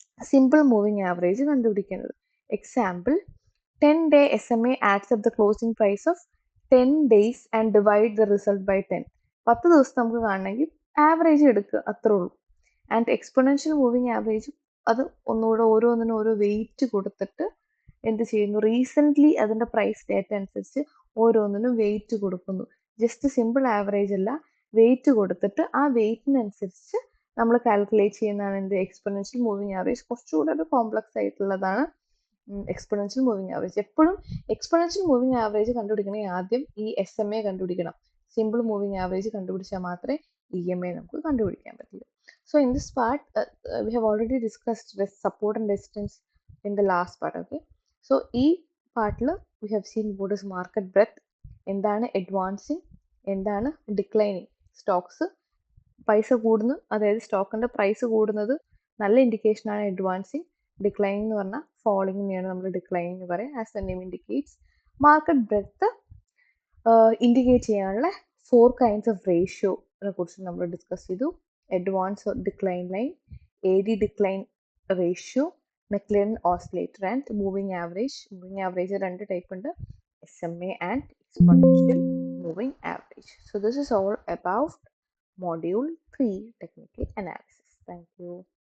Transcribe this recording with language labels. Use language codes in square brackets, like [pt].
[ml] Simple moving average കണ്ടുപിടിക്കുന്നത്. [en] Example, 10-day SMA adds up the closing price of 10 days and divide the result by 10. [ml] 10 ദിവസം നമുക്ക് കാണണമെങ്കിൽ average എടുക്കുക, അത്രേ ഉള്ളൂ. ആൻഡ് എക്സ്പൊണൻഷ്യൽ മൂവിങ് ആവറേജ് അത് ഒന്നുകൂടെ ഓരോന്നിനും ഓരോ വെയിറ്റ് കൊടുത്തിട്ട് എന്ത് ചെയ്യുന്നു, റീസെൻ്റ്ലി അതിൻ്റെ പ്രൈസ് ഡേറ്റ അനുസരിച്ച് ഓരോന്നിനും വെയിറ്റ് കൊടുക്കുന്നു. ജസ്റ്റ് സിമ്പിൾ ആവറേജ് അല്ല, വെയിറ്റ് കൊടുത്തിട്ട് ആ വെയിറ്റിനനുസരിച്ച് നമ്മൾ കാൽക്കുലേറ്റ് ചെയ്യുന്നതാണ് എന്ത്, എക്സ്പൊണൻഷ്യൽ മൂവിങ് ആവറേജ്. കുറച്ചുകൂടെ ഒരു കോംപ്ലക്സ് ആയിട്ടുള്ളതാണ് എക്സ്പൊണൻഷ്യൽ മൂവിങ് ആവറേജ്. എപ്പോഴും എക്സ്പൊണൻഷ്യൽ മൂവിങ് ആവറേജ് കണ്ടുപിടിക്കണമെങ്കിൽ ആദ്യം ഈ SMA കണ്ടുപിടിക്കണം. സിമ്പിൾ മൂവിങ് ആവറേജ് കണ്ടുപിടിച്ചാൽ മാത്രമേ EMA നമുക്ക് കണ്ടുപിടിക്കാൻ പറ്റുള്ളൂ. [en] So in this part, we have already discussed support and resistance in the last part. Okay. So ഈ പാർട്ടിൽ we have seen what is market breadth, എന്താണ് advancing, എന്താണ് declining. [ml] സ്റ്റോക്സ് പൈസ കൂടുന്നു, അതായത് സ്റ്റോക്കിൻ്റെ പ്രൈസ് കൂടുന്നത് നല്ല ഇൻഡിക്കേഷനാണ് അഡ്വാൻസിങ്. ഡിക്ലൈനിങ് എന്ന് പറഞ്ഞാൽ ഫോളിങ്ങിനെയാണ് നമ്മൾ ഡിക്ലൈനിങ് എന്ന് പറയാം. As the name indicates, market breadth indicate ചെയ്യാനുള്ള 4 kinds of റേഷ്യോനെ കുറിച്ച് നമ്മൾ ഡിസ്കസ് ചെയ്തു. Advance decline line, AD decline ratio, മെക്ലറിൻ oscillator and moving average. Moving average 2 type ഉണ്ട്, SMA and exponential moving average. [en] So this is all about Module 3 Technical Analysis. Thank you.